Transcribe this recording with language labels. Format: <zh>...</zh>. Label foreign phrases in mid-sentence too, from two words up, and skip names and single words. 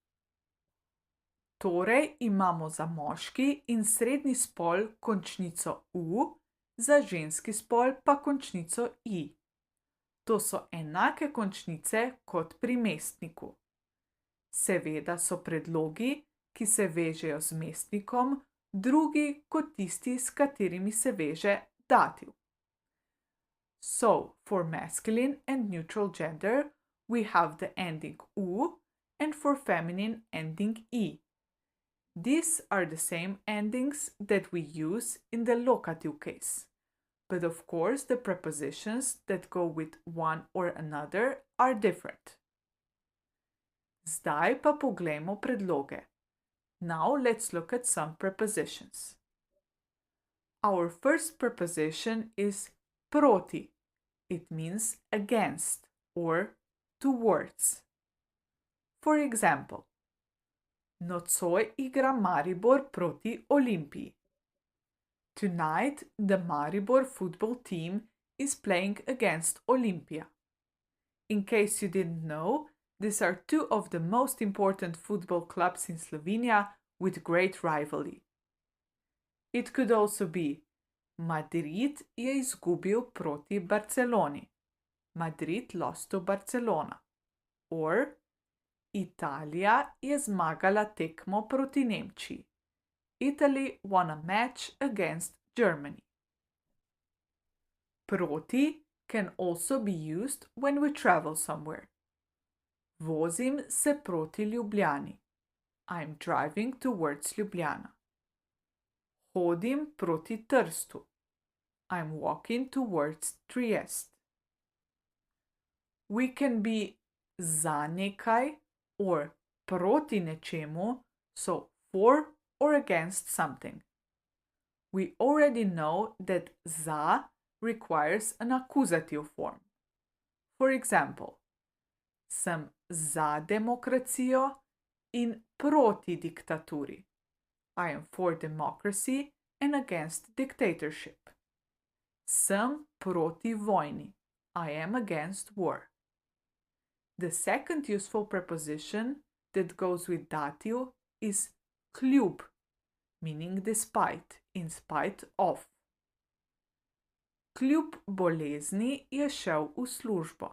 <sl>Torej imamo za moški in srednji spol končnico u, za ženski spol pa končnico i. To so enake končnice kot pri mestniku. Seveda so predlogi, ki se vežejo z mestnikom, drugi kot tisti, s katerimi se veže dativ.</sl> <en>So, for masculine and neutral gender, we have the ending u, and for feminine ending i. These are the same endings that we use in the locative case. But of course, the prepositions that go with one or another are different.</en> <sl>Zdaj pa poglejmo predloge.</sl> <en>Now let's look at some prepositions. Our first preposition is proti. It means against or towards. For example,</en> <sl>nocoj igra Maribor proti Olimpiji.</sl> <en>Tonight, the Maribor football team is playing against Olimpia. In case you didn't know, these are two of the most important football clubs in Slovenia with great rivalry. It could also be</en> <sl>Madrid je izgubil proti Barceloni.</sl> <en>Madrid lost to Barcelona.</en> <sl>Or Italija je zmagala tekmo proti Nemčiji.</sl> <en>Italy won a match against Germany. Proti can also be used when we travel somewhere.</en> <sl>Vozim se proti Ljubljani.</sl> <en>I'm driving towards Ljubljana.</en> <sl>Hodim proti Trstu.</sl> <en>I'm walking towards Trieste. We can be</en> <sl>za nekaj</sl> <en>or</en> <sl>proti nečemu,</sl> <en>so for or against something. We already know that za requires an accusative form. For example,</en> <sl>sem za demokracijo in proti diktaturi.</sl> <en>I am for democracy and against dictatorship.</en> <sl>Sem proti vojni.</sl> <en>I am against war. The second useful preposition that goes with dative is kljub, meaning despite, in spite of.</en> <sl>Kljub bolezni je šel v službo.</sl>